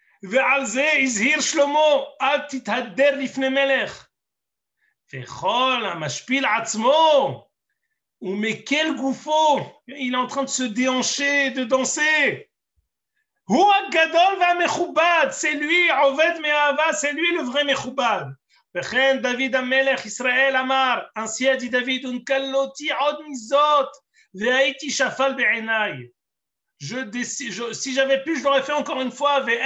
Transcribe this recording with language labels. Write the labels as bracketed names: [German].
[Hebrew] ועל זה הזהיר שלמה, אל תתהדר לפני מלך. וכל המשפיל עצמו, ומקל גופו, [French] il est en train de se déhancher, de danser. [Hebrew] הוא הגדול והמכובד, [French] c'est lui, [Hebrew] עובד מאהבה, [French] c'est lui le vrai [Hebrew] מכובד. וכן דוד המלך ישראל אמר, [French] ainsi a dit David, [Hebrew] ונקלותי עוד מזאת, והייתי שפל בעיניי. [French] Si j'avais pu, je l'aurais fait encore une fois.